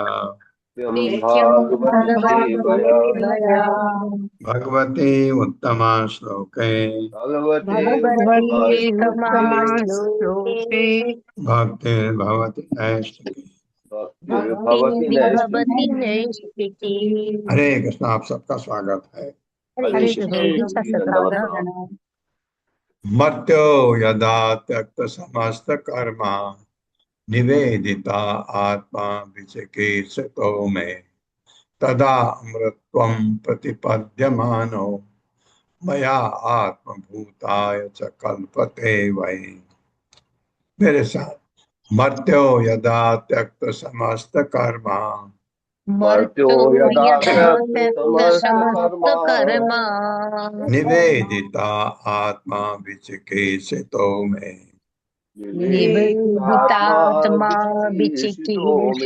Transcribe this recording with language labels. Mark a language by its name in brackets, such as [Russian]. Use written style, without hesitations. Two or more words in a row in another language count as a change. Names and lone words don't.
[Sanskrit] नित्यं भागवत सेवया भगवद्सेवया भगवते उत्तमा श्लोके भगवते भगवते उत्तमश्लोके उत्तमश्लोके भक्तिर्भवति नैष्ठिकी। भक्तिर्भवति नैष्ठिकी। हरे कृष्ण। [Hindi] आप सबका स्वागत है। [Sanskrit] हरे कृष्ण [Hindi] प्रणाम। [Sanskrit] मर्त्यो यदा त्यक्त समस्त कर्मा निवेदिता आत्मा विचिकीर्षतो में तदा अमृतत्वं प्रतिपद्यमानो मया आत्मभूताय च कल्पते वै। [Hindi] मेरे साथ। [Sanskrit] मर्त्यो यदा त्यक्त समस्त कर्मा मर्त्यो यदा त्यक्त समस्त कर्मा निवेदिता आत्मा विचिकीर्षितो में निवेदितात्मा विचिकीर्षितो मे